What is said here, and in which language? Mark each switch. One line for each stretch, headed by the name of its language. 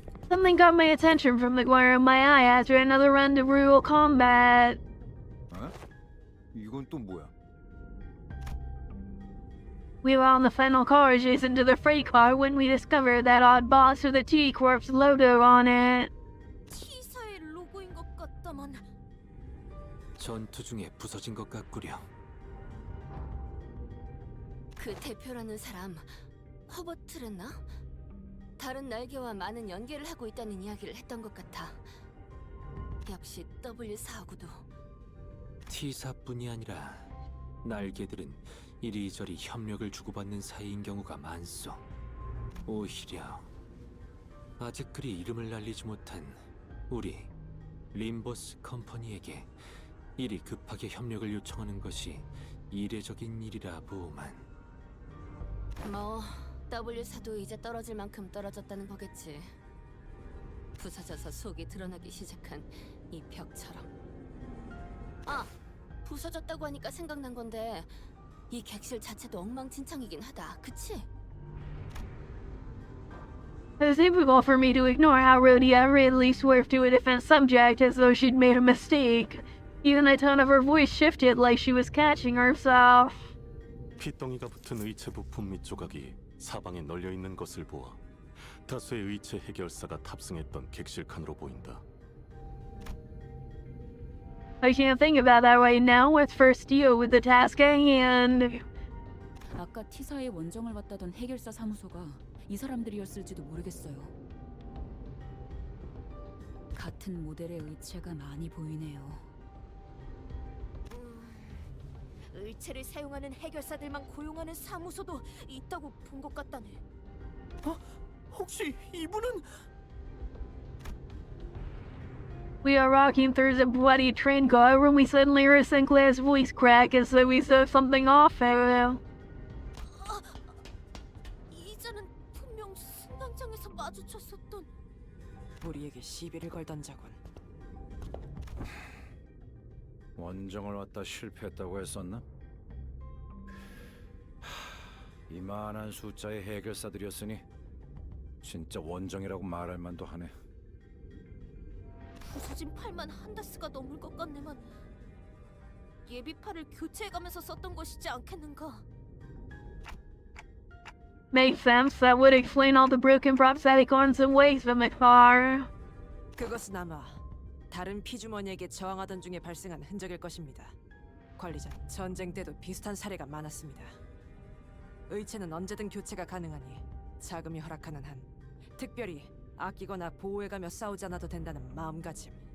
English: Something got my attention from the corner of my eye after another run to brutal combat.
Korean: 어? 이건 또 뭐야?
English: We were on the final car adjacent to the freight car when we discovered that odd box with the T-Corp's logo on it.
Korean: T사의 로고인 것 같다만. 전투 중에 부서진 것 같구려. 그 대표라는 사람 허버트랬나? 다른 날개와 많은 연계를 하고 있다는 이야기를 했던 것 같아. 역시 W4하고도. T사뿐이 아니라 날개들은 이리저리 협력을 주고받는 사이인 경우가 많소. 오히려 아직 그리 이름을 날리지 못한 우리 림버스 컴퍼니에게 이리 급하게 협력을 요청하는 것이 이례적인 일이라 보만. 뭐 W4도 이제 떨어질 만큼 떨어졌다는 거겠지. 부서져서 속이 드러나기 시작한 이 벽처럼. 아, 부서졌다고 하니까 생각난 건데 이 객실 자체도 엉망진창이긴 하다. 그치?
English: It's difficult for me to ignore how Rhodia readily swerved to a different subject as though she'd made a mistake. Even the tone of her voice shifted like she was catching herself.
Korean: 피덩이가 붙은 의체 부품 및 조각이 사방에 널려 있는 것을 보아 다수의 의체 해결사가 탑승했던 객실 칸으로 보인다.
English: I can't think about that right now. Let's first deal with the task at hand.
Korean: 아까 T사의 원정을 맡다던 해결사 사무소가 이 사람들이었을지도 모르겠어요. 같은 모델의 의체가 많이 보이네요. 의체를 사용하는 해결사들만 고용하는 사무소도 있다고 본 것 같다네. 혹시 이분은
English: We are walking through the bloody train car when we suddenly hear Sinclair's voice crack as though we saw something off.
Korean: 이자는 분명 승강장에서 마주쳤었던. 우리에게 시비를 걸던 자군. 원정을 왔다 실패했다고 했었나? 이만한 숫자의 해결사들이었으니 진짜 원정이라고 말할 만도 하네. 부서진 팔만 한 다스가 넘을 것 같네만. 예비팔을 교체해가면서 썼던 것이지 않겠는가?
English: Makes sense. That would explain all the broken prosthetic arms and legs from the car.
Korean: 그것은 아마 다른 피주머니에게 저항하던 중에 발생한 흔적일 것입니다. 관리자, 전쟁 때도 비슷한 사례가 많았습니다. 의체는 언제든 교체가 가능하니 자금이 허락하는 한 특별히 아끼거나 보호해가며 싸우지 않아도 된다는 마음가짐.